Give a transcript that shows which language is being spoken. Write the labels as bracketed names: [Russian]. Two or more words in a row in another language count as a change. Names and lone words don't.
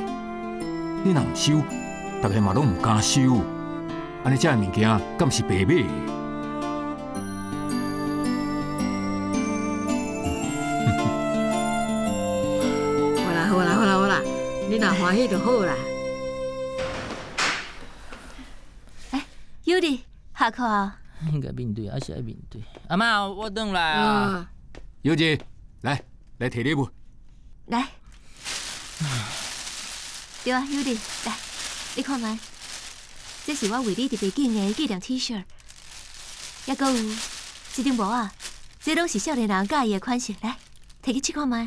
[Min Nan Chinese] 你若毋收，大家嘛拢毋敢收。安尼遮的物件，敢是白买的？好啦，你若欢喜就好啦。尤里，下课啊。应该面对，还是爱面对。阿妈，我转来啊。尤姐，来摕礼物。来。对啊，尤里，来，你看卖，这是我为你特别拣的纪念 T 恤，还阁有一顶帽啊，这拢是少年人喜意的款式，来，摕去试看卖。